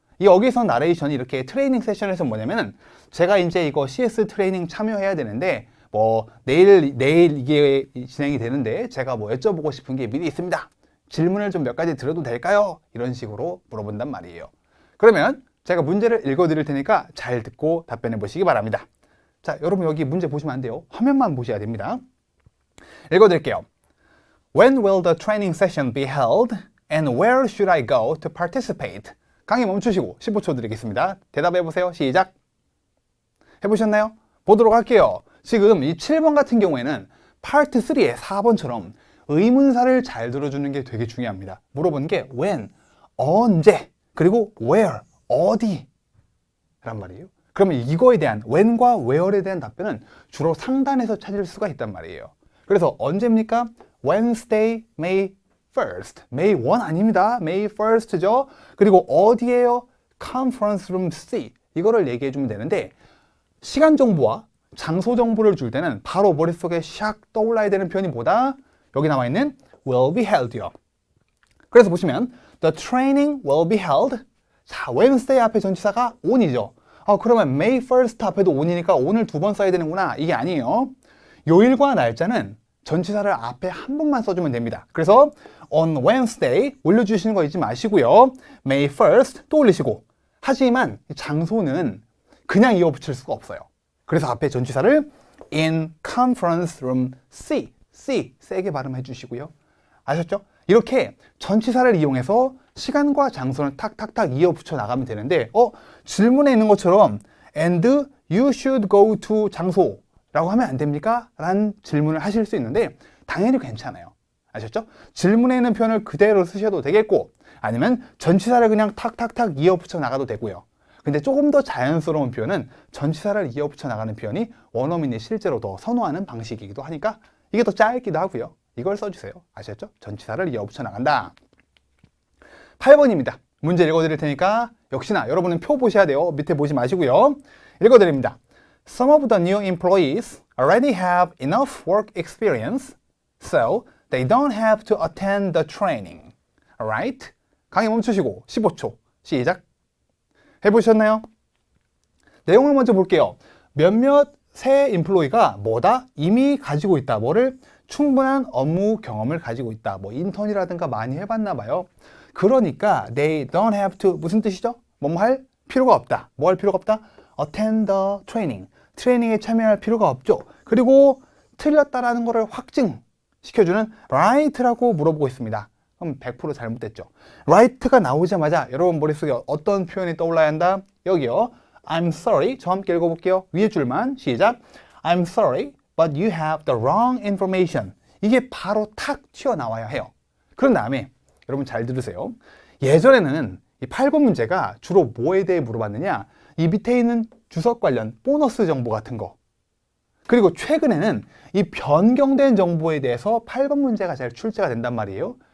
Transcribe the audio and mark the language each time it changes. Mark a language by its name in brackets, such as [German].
[Korean] 여기서 나레이션이 이렇게 트레이닝 세션에서 뭐냐면 제가 이제 이거 CS 트레이닝 참여해야 되는데 내일 이게 진행이 되는데 제가 여쭤보고 싶은 게 미리 있습니다. 질문을 좀 몇 가지 드려도 될까요? 이런 식으로 물어본단 말이에요. 그러면 제가 문제를 읽어드릴 테니까 잘 듣고 답변해 보시기 바랍니다. 자, 여러분 여기 문제 보시면 안 돼요. 화면만 보셔야 됩니다. 읽어드릴게요. [English] When will the training session be held? And where should I go to participate? [Korean] 강의 멈추시고 15초 드리겠습니다. 대답해 보세요. 시작! 해보셨나요? 보도록 할게요. 지금 이 7번 같은 경우에는 파트 3의 4번처럼 의문사를 잘 들어주는 게 되게 중요합니다. 물어본 게 when, 언제, 그리고 where, 어디 란 말이에요. 그러면 이거에 대한 when과 where에 대한 답변은 주로 상단에서 찾을 수가 있단 말이에요. 그래서 언제입니까? [English] Wednesday, May 1st. [Korean] May 1 아닙니다. May 1st죠. 그리고 어디예요? [English] Conference Room C. [Korean] 이거를 얘기해 주면 되는데 시간 정보와 장소 정보를 줄 때는 바로 머릿속에 샥 떠올라야 되는 표현이 뭐다? 여기 나와 있는 will be held요. 그래서 보시면 [English] the training will be held. [Korean] 자, Wednesday 앞에 전치사가 on이죠. 그러면 May 1st 앞에도 on이니까 on을 두 번 써야 되는구나. 이게 아니에요. 요일과 날짜는 전치사를 앞에 한 번만 써주면 됩니다. 그래서 on Wednesday 올려주시는 거 잊지 마시고요. May 1st 또 올리시고. 하지만 장소는 그냥 이어붙일 수가 없어요. 그래서 앞에 전치사를 [English] in conference room C. [Korean] C 세게 발음해 주시고요. 아셨죠? 이렇게 전치사를 이용해서 시간과 장소를 탁탁탁 이어붙여 나가면 되는데 질문에 있는 것처럼 [English] and you should go to [Korean] 장소 라고 하면 안 됩니까? 라는 질문을 하실 수 있는데 당연히 괜찮아요. 아셨죠? 질문에 있는 표현을 그대로 쓰셔도 되겠고 아니면 전치사를 그냥 탁탁탁 이어붙여 나가도 되고요. 근데 조금 더 자연스러운 표현은 전치사를 이어붙여 나가는 표현이 원어민이 실제로 더 선호하는 방식이기도 하니까 이게 더 짧기도 하고요. 이걸 써주세요. 아셨죠? 전치사를 이어붙여 나간다. 8번입니다. 문제 읽어드릴 테니까 역시나 여러분은 표 보셔야 돼요. 밑에 보지 마시고요. 읽어드립니다. [English] Some of the new employees already have enough work experience, so they don't have to attend the training. [Korean] Alright? 강의 멈추시고 15초. 시작. 해보셨나요? 내용을 먼저 볼게요. 몇몇 새 인플로이가 뭐다? 이미 가지고 있다. 뭐를? 충분한 업무 경험을 가지고 있다. 뭐 인턴이라든가 많이 해봤나 봐요. 그러니까 they don't have to 무슨 뜻이죠? 뭐뭐 할 필요가 없다. 뭐 할 필요가 없다? [English] attend the training. [Korean] 트레이닝에 참여할 필요가 없죠. 그리고 틀렸다라는 것을 확증시켜주는 right라고 물어보고 있습니다. 그럼 100% 잘못됐죠. right가 나오자마자 여러분 머릿속에 어떤 표현이 떠올라야 한다? 여기요. [English] I'm sorry. [Korean] 저 함께 읽어볼게요. 위에 줄만 시작. [English] I'm sorry, but you have the wrong information. [Korean] 이게 바로 탁 튀어나와야 해요. 그런 다음에 여러분 잘 들으세요. 예전에는 이 8번 문제가 주로 뭐에 대해 물어봤느냐? 이 밑에 있는 주석 관련 보너스 정보 같은 거. 그리고 최근에는 이 변경된 정보에 대해서 8번 문제가 잘 출제가 된단 말이에요.